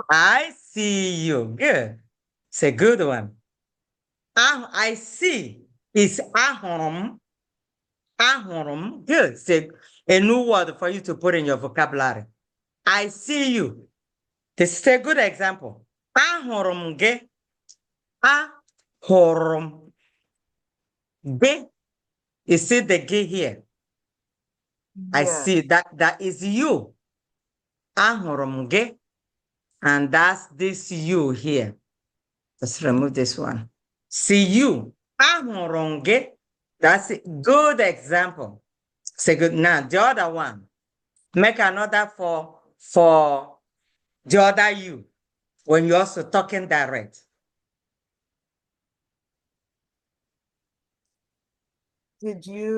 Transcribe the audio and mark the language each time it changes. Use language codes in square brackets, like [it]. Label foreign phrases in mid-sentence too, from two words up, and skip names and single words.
[en] I see you. Good. It's a good one. I see is [ig] ahụrụ m. [en] Good. It's a new word for you to put in your vocabulary. I see you. This is a good example. [ig] Ahụrụ m gị. Ahụrụ m gị. [en] You see the gị here. I yeah, see that is you. [ig] Ahụrụ m gị. [en] And that's this you here. Let's remove this one. See you. [ig] Ahụrụ m gị. [en] That's a good example. Say good. Now the other one. Make another for the other you when you're also talking direct. did you?